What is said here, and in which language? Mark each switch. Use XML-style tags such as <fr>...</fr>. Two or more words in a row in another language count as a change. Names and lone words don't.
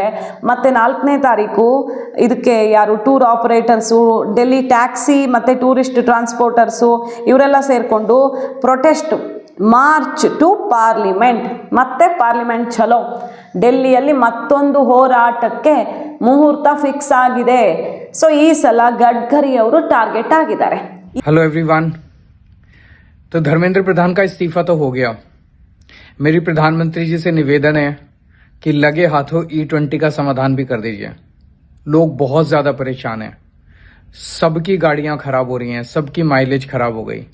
<kn>ಮತ್ತು 4ನೇ ತಾರೀಕು ಇದಕ್ಕೆ ಯಾರು</kn> <en>tour operators,</en> <kn>ಡೆಲ್ಲಿ ಟ್ಯಾಕ್ಸಿ ಮತ್ತು</kn> <en>tourist transporters</en> <kn>ಇವರೆಲ್ಲ ಸೇರಿಕೊಂಡು</kn> <en>protest march to parliament,</en> <kn>ಮತ್ತೆ ಪಾರ್ಲಿಮೆಂಟ್ ಚಲೋ. ಡೆಲ್ಲಿಯಲ್ಲಿ ಮತ್ತೊಂದು ಹೋರಾಟಕ್ಕೆ ಮುಹೂರ್ತ ಫಿಕ್ಸ್ ಆಗಿದೆ. ಸೊ ಈ ಸಲ ಗಡ್ಕರಿ ಅವರು ಟಾರ್ಗೆಟ್ ಆಗಿದ್ದಾರೆ.</kn> <en>hello everyone,</en> <hi>तो धर्मेंद्र प्रधान का इस्तीफा तो हो गया. मेरी प्रधानमंत्री जी से निवेदन है कि लगे हाथों E20 का समाधान भी कर दीजिए. लोग बहुत ज्यादा परेशान हैं, सबकी गाड़ियां खराब हो रही हैं, सबकी माइलेज खराब हो गई.</hi>